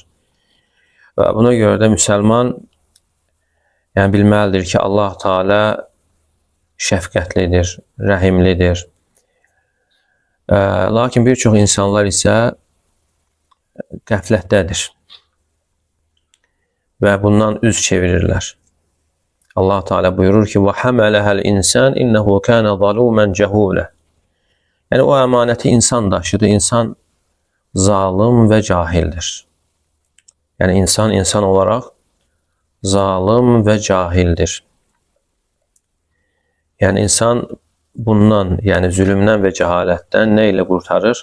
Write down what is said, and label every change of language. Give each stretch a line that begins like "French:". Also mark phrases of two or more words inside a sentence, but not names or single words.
Azerbaijani: Və buna görə də müsəlman bilməlidir ki, Allah Teala şəfqətlidir, rəhimlidir. Lakin bir çox insanlar isə qəflətdədir və bundan üz çevirirlər. Allah Teala buyurur ki,
Arabic: وَحَمَلَهَا الْاِنْسَانِ اِنَّهُ كَانَ ظَلُومًا جَهُولًا.
Azerbaijani: Yəni o əmanəti insan daşıdı, insan zalım və cahildir. Yəni insan olaraq zalım və cahildir. Yəni insan bundan, yəni zülümdən və cəhalətdən nə ilə qurtarır?